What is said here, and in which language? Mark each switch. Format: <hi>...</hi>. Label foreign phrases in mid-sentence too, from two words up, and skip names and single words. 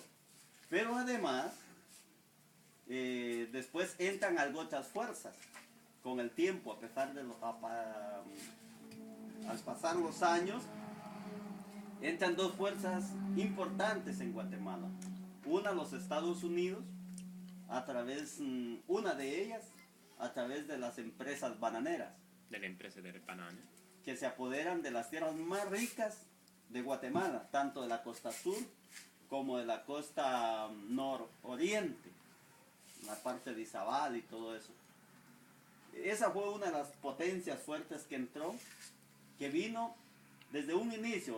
<es>Pero además, después entran algo otras fuerzas con el tiempo, a pesar de al pasar los años, entran dos fuerzas importantes en Guatemala. Una, los Estados Unidos, una de ellas, a través de las empresas bananeras.</es> <it>Delle imprese delle banane.</it> <es>Que se apoderan de las tierras más ricas de Guatemala, tanto de la costa sur como de la costa nororiente, la parte de Izabal y todo eso. Esa fue una de las potencias fuertes que entró, que vino desde un inicio.</es>